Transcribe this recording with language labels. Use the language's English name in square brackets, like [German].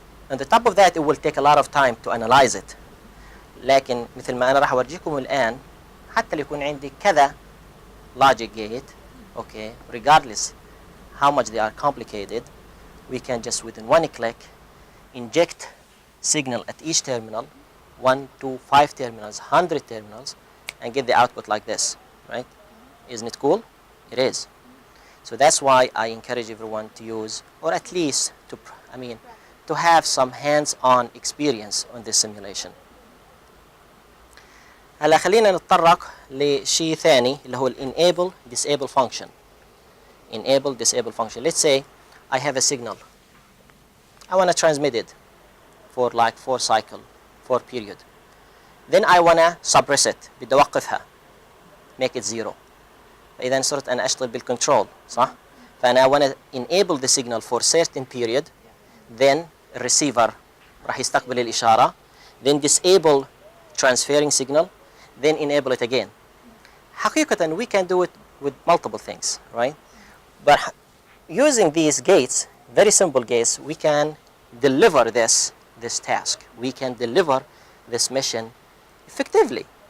[English] On the top of that, it will take a lot of time to analyze it. [Arabic] لكن مثل ما أنا راح أورجيكم الآن، حتى لو يكون عندي كذا [English] logic gate, okay, regardless how much they are complicated, we can just within 1 click inject signal at each terminal, 1, 2, 5 terminals, 100 terminals, and get the output like this, right? Isn't it cool? It is. So that's why I encourage everyone to use, or at least to have some hands-on experience on this simulation. [Arabic] هلا خلينا نتطرق لشيء ثاني اللي هو enable disable function. [English] Enable disable function. Let's say I have a signal. I want to transmit it for like 4 cycle, 4 period. Then I want to suppress it. [Arabic] بدي أوقفها. [English] Make it 0. [Arabic] فإذا صرت أنا أشتغل بالcontrol، صح؟ فأنا [English] want to enable the signal for certain period. Then receiver [Arabic] راح يستقبل الإشارة. [English] Then disable transferring signal. Then enable it again. [Arabic] حقيقة [English] we can do it with multiple things, right? But using these gates, very simple gates, we can deliver this task. We can deliver this mission effectively.